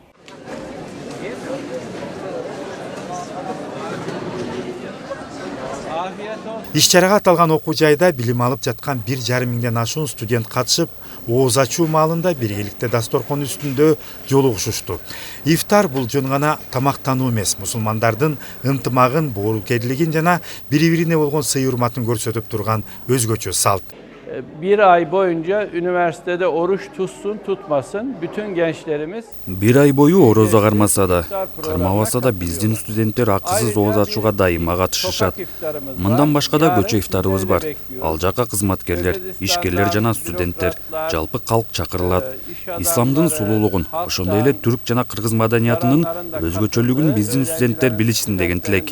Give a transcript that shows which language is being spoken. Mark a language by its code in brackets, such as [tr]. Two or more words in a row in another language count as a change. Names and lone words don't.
[ky] Иш-чарага аталган окуу жайда билим алып жаткан 1,5 миңден ашуун студент катышып, ооз ачуу маалында биргеликте дасторкон үстүндө жолугушушту. Ифтар бул жөн гана тамактануу эмес, мусулмандардын ынтымагын, боорукерлигин жана бири-бирине болгон сый-урматын көрсөтүп турган özgöçü салт. [tr] Bir ay boyunca üniversitede oruç tutsun tutmasın bütün gençlerimiz [ky] бир ай бою орозо кармаса да, кармабаса да биздин студенттер акысыз ооз ачууга дайыма катышышат. Мындан башка да көчө ифтарыбыз бар. Ал жака кызматкерлер, ишкерлер жана студенттер, жалпы калк чакырылат. Исламдын сулуулугун, ошондой эле түрк жана кыргыз маданиятынын өзгөчөлүгүн биздин студенттер билишсин деген тилек.